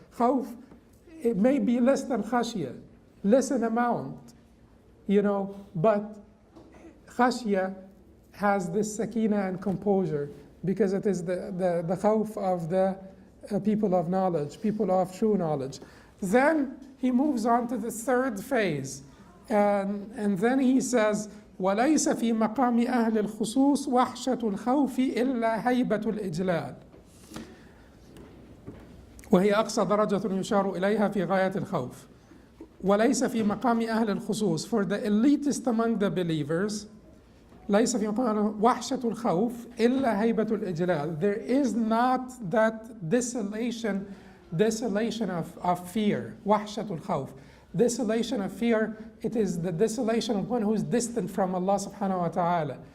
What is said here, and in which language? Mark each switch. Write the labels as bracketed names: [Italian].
[English] Khawf, it may be less than khashya, less in amount, but khashya has this sakina and composure, because it is the khawf of the people of knowledge, people of true knowledge. Then he moves on to the third phase, and then he says, [Arabic] وَلَيْسَ فِي مَقَامِ أَهْلِ الْخُصُوصِ وَحْشَةُ الْخَوْفِ إِلَّا هَيْبَةُ الْإِجْلَالِ وهي أقصى درجة يشار إليها في غاية الخوف. وليس في مقام أهل الخصوص. [English] For the elitist among the believers, [Arabic] ليس في مقام وحشة الخوف إلا هيبة الإجلال. [English] There is not that desolation of fear. [Arabic] وحشة الخوف. [English] Desolation of fear, it is the desolation of one who is distant from Allah subhanahu wa ta'ala.